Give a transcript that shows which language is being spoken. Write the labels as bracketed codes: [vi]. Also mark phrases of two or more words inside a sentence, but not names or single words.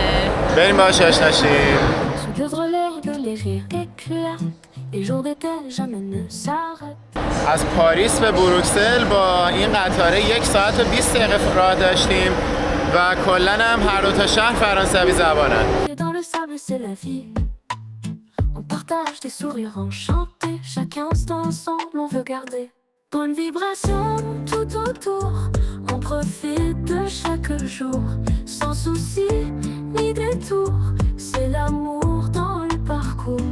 [fa] بریم باهاش آشنا شیم. از پاریس به بروکسل با این قطاره 1 ساعت و 20 دقیقه راه داشتیم و کلاً هم هر دو تا شهر فرانسوی زبانن. [fr] Partage des sourires enchantés, chaque instant ensemble on veut garder. Bonne vibration tout autour, on profite de chaque jour, sans souci ni détour, c'est l'amour dans le parcours.